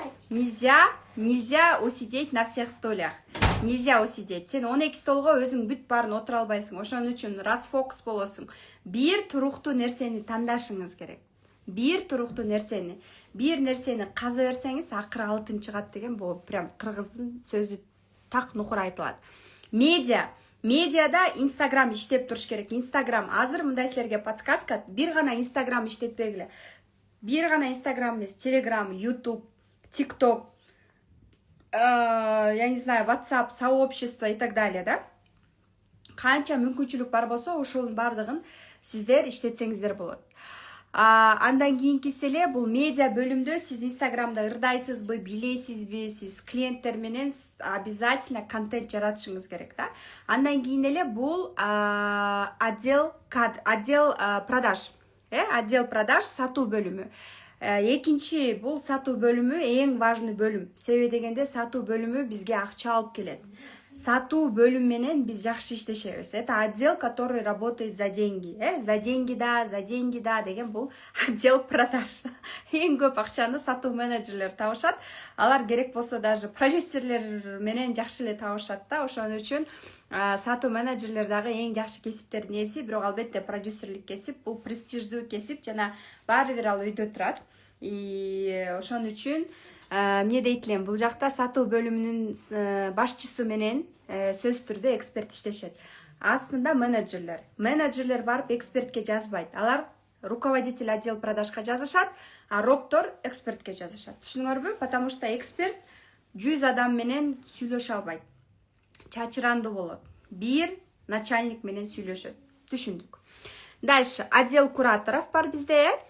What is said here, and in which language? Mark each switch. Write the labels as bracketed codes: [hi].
[ru] Нельзя усидеть на всех стульях. Нельзя усидеть. [ky] Сен 12 столго өзүң бүт баарын отура албайсың. Ошон үчүн расфокус болосуң. Бир туруктуу нерсени тандашыңыз керек. Бир туруктуу нерсени. Бир нерсени каза берсеңиз, акыры алтын чыгат деген бул прям кыргыздын сөзү так нукур айтылат. Медиада Инстаграм иштеп туруш керек. Инстаграм азыр мындай силерге подсказка, бир гана Инстаграм иштетпегиле. Бир гана Инстаграм эмес, Телеграм, Ютуб, ТикТок. [ru] я не знаю, WhatsApp, сообщество и так далее, да? [ky] Канча мүмкүнчүлүк бар болсо, ошонун бардыгын сиздер иштетсеңиздер болот. Андан кийинкиси эле бул медиа бөлүмдө сиз Инстаграмда ырдайсызбы, билесизби, сиз клиенттер менен обязательно контент жаратышыңыз керек да. Андан кийин эле бул [ru] отдел продаж, отдел продаж [ky] сатуу бөлүмү. Экинчи бул сатуу бөлүмү эң важный бөлүм. Себеби дегенде сатуу бөлүмү бизге акча алып келет. Сатуу бөлүм менен биз жакшы иштешебиз. [ru] Это отдел, который работает за деньги. За деньги [ky] да деген бул [ru] отдел продаж. [ky] Эң көп акчаны сатуу менеджерлер табышат. Алар керек болсо даже продюсерлер менен жакшы эле табышат да. Ошон үчүн сатуу менеджерлер дагы эң жакшы кесиптердин эси, бирок албетте продюсерлик кесип бул престиждүү кесип, жана баары бир ал үйдө турат. Ошон үчүн эмне дейт элем, бул жакта сатуу бөлүмүнүн башчысы менен сөзсүз түрдө эксперт иштешет. Астында менеджерлер барып экспертке жазбайт. Алар руководитель отдел продажга жазышат, а роктор экспертке жазышат. Түшүнүңөрбү? [ru] Потому что [ky] эксперт 100 адам менен сүйлөшө албайт. Чачырандуу болот. Бир начальник менен сүйлөшөт. Түшүндүк. [ru] Дальше отдел кураторов [ky] бар бизде.